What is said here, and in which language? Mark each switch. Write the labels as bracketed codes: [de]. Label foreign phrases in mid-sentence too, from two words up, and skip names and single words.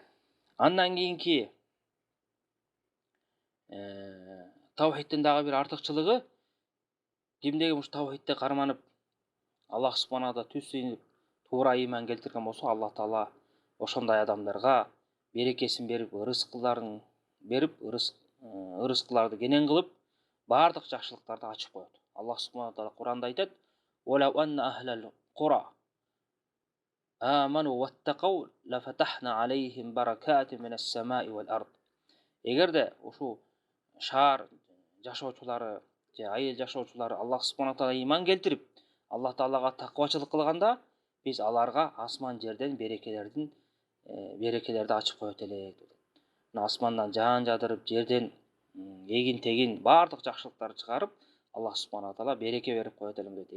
[ky] Андан кийинки таухидтин дагы бир артыкчылыгы, кимдеги ушу таухидте карманып Аллах [ar] سبحانه تعالى [ky] түз сыйынып туура ыйман келтирген болсо, Алла таала ошондой адамдарга берекесин берип, рызкыларын берип, рызкыларды кенен кылып, бардык жакшылыктарды ачып коет. Аллах [ar] سبحانه تعالى [ky] Куранда айтат: [ar] "ولو أن أهل القرى آمنوا واتقوا لفتحنا عليهم بركات من السماء والأرض." [ky] Эгерде ушу шаар жашоочулары же айыл жашоочулары Аллах [ar] سبحانه تعالى [ky] ыйман келтирип, Аллах таалага таквачылык кылганда, биз аларга асман жерден берекелерди ачып коет элек. Мына асмандан жаан жадырып, жерден эгин тегин бардык жакшылыктарды чыгарып, Аллах [ar] سبحانه تعالى [ky] береке берип коет элем дейт.